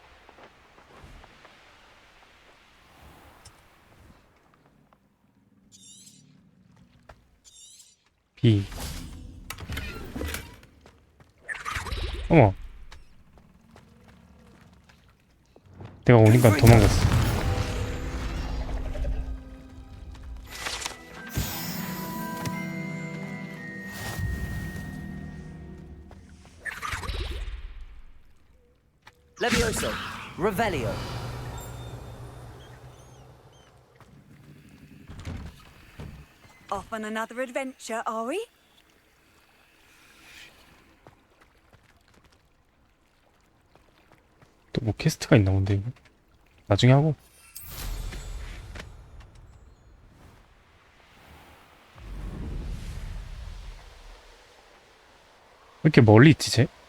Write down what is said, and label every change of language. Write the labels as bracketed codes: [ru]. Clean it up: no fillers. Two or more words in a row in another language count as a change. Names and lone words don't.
[ko] B. 어머. 내가 오니까 도망갔어. [en] Levioso! Revelio! Off on another adventure, are we? [ko] 또 뭐 퀘스트가 있나 본데 이거. 나중에 하고. 왜 이렇게 멀리 있지 쟤?